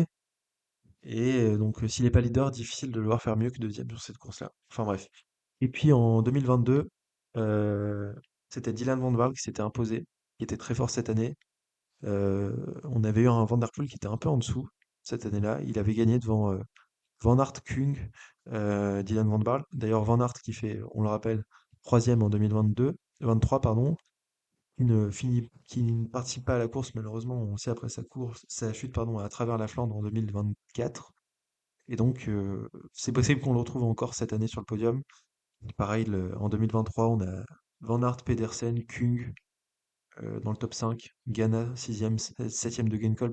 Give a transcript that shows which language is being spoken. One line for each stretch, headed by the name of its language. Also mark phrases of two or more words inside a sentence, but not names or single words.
French: Et donc s'il n'est pas leader, difficile de le voir faire mieux que deuxième sur cette course-là. Enfin bref. Et puis en 2022, euh, c'était Dylan Van Baarle qui s'était imposé, qui était très fort cette année. On avait eu un Van Der Poel qui était un peu en dessous cette année-là. Il avait gagné devant Van Aert, Kung, Dylan Van Baarle. D'ailleurs, Van Aert qui fait, on le rappelle, troisième en 2022, 23 pardon, qui ne participe pas à la course malheureusement. On sait après sa chute pardon, à travers la Flandre en 2024. Et donc, c'est possible qu'on le retrouve encore cette année sur le podium. Pareil, en 2023, on a Van Aert, Pedersen, Kung dans le top 5, Ghana, 6e, 7e de Genkolb.